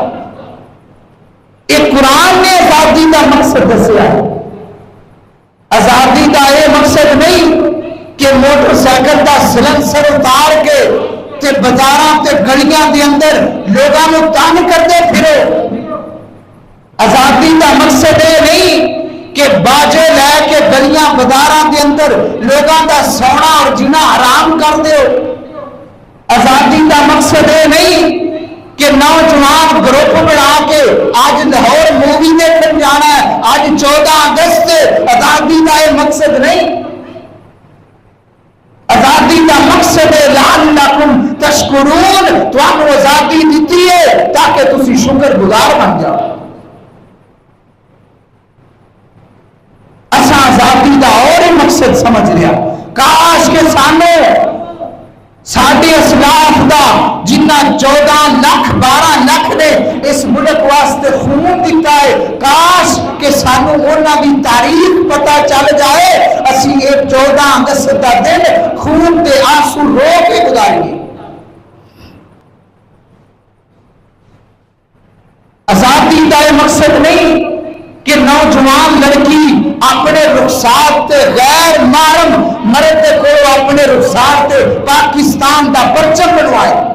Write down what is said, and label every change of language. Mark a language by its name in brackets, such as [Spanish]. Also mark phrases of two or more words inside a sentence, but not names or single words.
[Urdu] یہ قرآن نے آزادی کا مقصد دسیا ہے. آزادی کا یہ مقصد نہیں کہ موٹر سائیکل کا سلنسر اتار کے [Punjabi] تے بازاراں تے گلیاں دے اندر لوگاں نوں تنگ کرتے پھرو. [Urdu] آزادی کا مقصد یہ نہیں کہ باجے لے کے [Punjabi] گلیاں بازاراں دے اندر لوگاں دا سونا اور جینا حرام کر دیو. [Urdu] آزادی کا مقصد یہ نہیں کہ نوجوان گروپ بنا کے آج لاہور مووی دیکھنے جانا ہے, آج 14 اگست. آزادی کا یہ مقصد نہیں. آزادی کا مقصد ہے [Arabic] لعلکم تشکرون, [Urdu] تو آپ کو آزادی دیتی ہے تاکہ تسی شکر گزار بن جاؤ. اساں آزادی کا اور ہی مقصد سمجھ لیا. [Punjabi] کاش کے سامنے ساڈے اسلاف دا جنہ 14 لاکھ 12 لاکھ نے اس ملک واسطے خون دیتا ہے, کاش کہ سانو انہاں دی تاریخ پتہ چل جائے, اسی ایک 14 اگست دا دن خون تے آنسو رو کے گزاریے. [Urdu] آزادی کا یہ مقصد نہیں کہ نوجوان لڑکی اپنے رخسار تے غیر محرم مرد کو اپنے رخسار تے پاکستان [Punjabi] دا پرچم بنوائے.